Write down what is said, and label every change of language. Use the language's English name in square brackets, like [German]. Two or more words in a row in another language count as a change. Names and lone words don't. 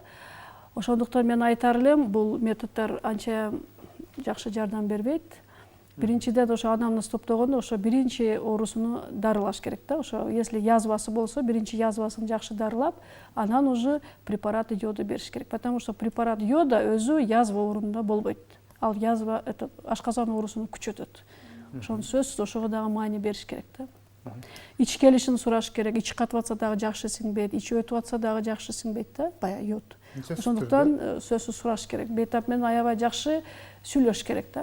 [Kyrgyz] Ошондуктан мен айтар элем, бул методдор анча жакшы жардам бербейт. Биринчиден ошо анамнез топтогондо ошо биринчи оорусуну дарылаш керек да. Ошо если язвасы болсо, биринчи язвасын жакшы дарылап, анан уже препарат йоду бериш керек. [Russian] Потому что препарат йода [Kyrgyz] өзү язва оорунда болбойт. Ал язва ашказан оорусун күчөтөт. Ошону сөзсүз ошого дагы маани бериш керек да. Ич келишин сураш керек. Ич катып атса дагы жакшы сиңбейт, ич өтүп атса дагы жакшы сиңбейт да, бая йод. Ошондуктан сөзсүз сураш керек. Бейтап менен аябай жакшы сүйлөш керек да.